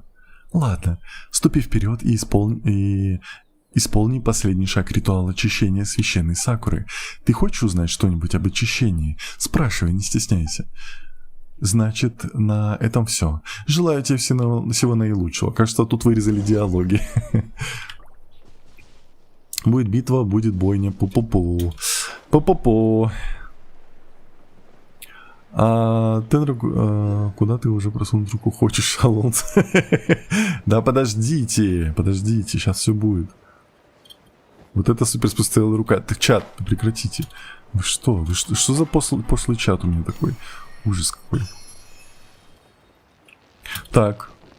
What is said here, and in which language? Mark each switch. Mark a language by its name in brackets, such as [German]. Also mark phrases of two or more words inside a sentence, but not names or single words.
[Russian] Ладно, ступи вперед и исполни последний шаг ритуала очищения священной Сакуры. Ты хочешь узнать что-нибудь об очищении? Спрашивай, не стесняйся. Значит, на этом все. Желаю тебе всего наилучшего. Кажется, тут вырезали диалоги. Будет битва, будет бойня. Пу-пу-пу. Пу-пу-пу. Тенра, куда ты уже просунуть руку хочешь, Алонс? Да подождите, сейчас все будет. Вот это супер спустила рука. Ты чат, прекратите. Вы что за пошлый чат у меня такой? Ужас какой. Так.